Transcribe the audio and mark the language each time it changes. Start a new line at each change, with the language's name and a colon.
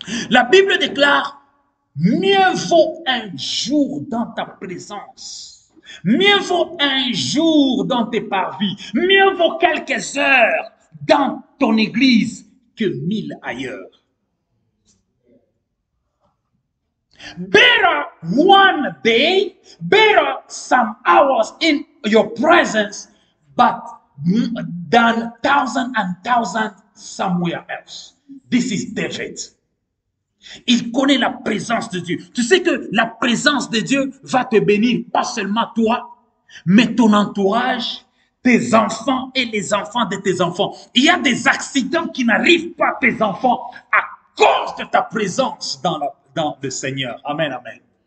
French: La Bible déclare, mieux vaut un jour dans ta présence Mieux vaut un jour dans tes parvis, mieux vaut quelques heures dans ton église que 1000 ailleurs.
English: Better one day, better some hours in your presence, but than thousand and thousand somewhere else. This is David.
French: Il connaît la présence de Dieu. Tu sais que la présence de Dieu va te bénir, pas seulement toi, mais ton entourage, tes enfants et les enfants de tes enfants. Il y a des accidents qui n'arrivent pas à tes enfants à cause de ta présence dans le Seigneur. Amen, amen.